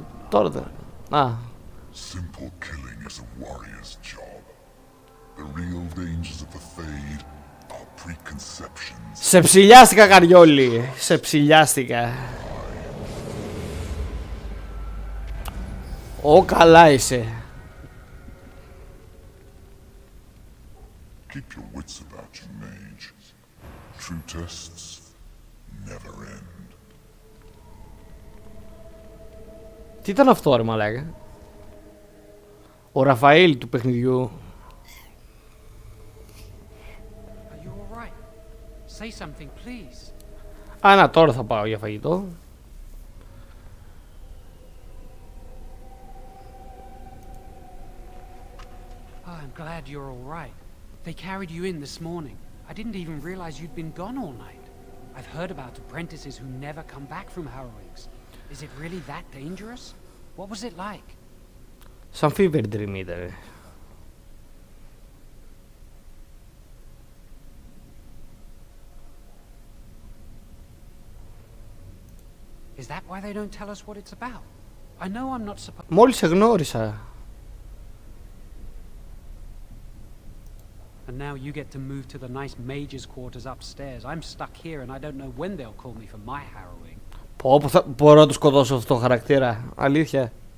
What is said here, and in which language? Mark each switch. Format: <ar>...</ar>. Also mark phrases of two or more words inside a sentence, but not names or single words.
<el>Τώρα δεν. Α. Σε ψηλιάστηκα, Καριόλι. Σε ψηλιάστηκα. Ω, καλά είσαι.</el> <en>Keep your wits about you, mage. True tests never end.</en> <el>Τι ήταν αυτό, ρε μαλάκα? Ο Ραφαήλ του παιχνιδιού. Α, να, τώρα θα πάω για φαγητό.</el> <en>I'm glad you're all right. They carried you in this morning. I didn't even realize you'd been gone all night. I've heard about apprentices who never come back from harrowings. Is it really that dangerous? What was it like?</en> <el>Σαν</el> <en>fever dream</en> <el>ήταν.</el> <en>Is that why they don't tell us what it's about? I know I'm not supposed.</en> <el>Μόλις σε γνώρισα.</el> <en>And now you get to move to the nice mage's quarters upstairs. I'm stuck here and I don't know when they'll call me for my harrowing.</en> <el>Πω, θα μπορώ να του σκοτώσω αυτό το χαρακτήρα. Αλήθεια.</el>